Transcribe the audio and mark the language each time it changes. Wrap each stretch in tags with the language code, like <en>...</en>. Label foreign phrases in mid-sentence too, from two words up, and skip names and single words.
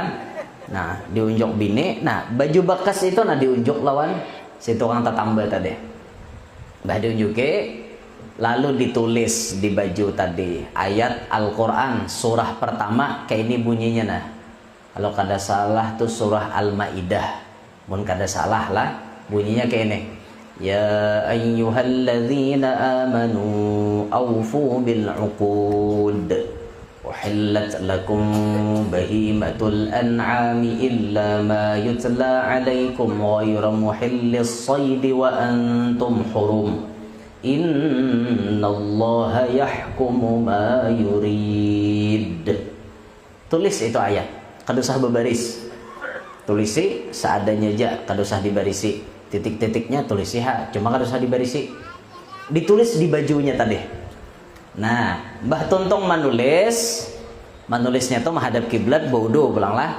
<bjn>Nah diunjuk bini, nah baju bekas itu nah diunjuk lawan si tukang tetangga tadi. Bah diunjuke, lalu ditulis di baju tadi ayat Al-Quran surah pertama kayak ini bunyinya nah. Kalau kada salah tuh surah Al-Maidah. Mun kada salah lah bunyinya kayak ini.</bjn> <ar>يا أيها الذين آمنوا أوفوا بالعقود. أحلت لكم بهيمة الأنعام إلا ما يتلى عليكم غير محلي الصيد وأنتم حرم. إن الله يحكم ما يريد.</ar> <bjn>Tulis itu ayat. Kada usah berbaris. Tulisi seadanya aja, kada usah dibarisi. Titik-titiknya tulisi ha, cuma kada usah dibarisi. Ditulis di bajunya tadi. Nah, Mbah Tuntong menulisnya tuh menghadap kiblat baudo pulanglah.</bjn>